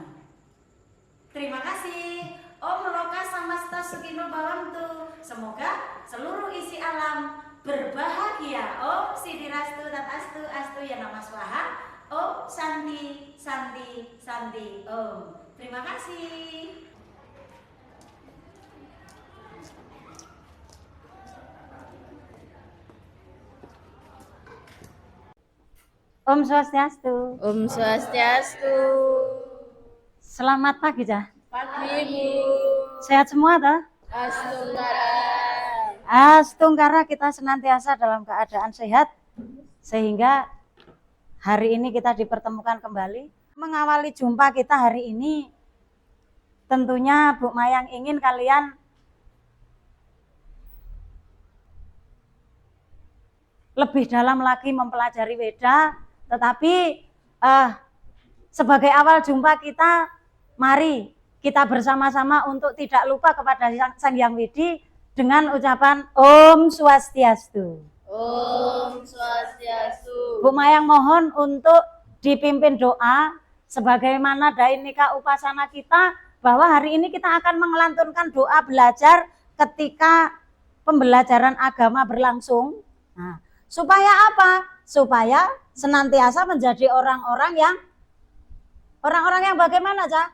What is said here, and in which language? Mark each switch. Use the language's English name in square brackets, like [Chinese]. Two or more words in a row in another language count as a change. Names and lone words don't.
[Indonesian] Terima kasih. [Sanskrit] Om Loka Samasta Sukino Bhawantu. [Indonesian] Semoga seluruh isi alam berbahagia. [Sanskrit] Om Sidirastu Tatastu Astu Ya Nama Swaha. Om Santi Santi Santi Om. [Indonesian] Terima kasih. [Sanskrit] Om Swastiastu. Om Swastiastu. [Indonesian] Selamat pagi, Cah. Pagi, Bu. Sehat semua, toh? Astungkara. Astungkara, kita senantiasa dalam keadaan sehat sehingga hari ini kita dipertemukan kembali. Mengawali jumpa kita hari ini, tentunya Bu Mayang ingin kalian lebih dalam lagi mempelajari Weda, tetapi sebagai awal jumpa kita, mari kita bersama-sama untuk tidak lupa kepada Sang Hyang Widi dengan ucapan [Sanskrit] Om Swastiastu. Om Swastiastu. [Indonesian] Bu Mayang mohon untuk dipimpin doa sebagaimana Dainika Upasana kita, bahwa hari ini kita akan mengelantunkan doa belajar ketika pembelajaran agama berlangsung. Nah, supaya apa? Supaya senantiasa menjadi orang-orang yang bagaimana, Cak?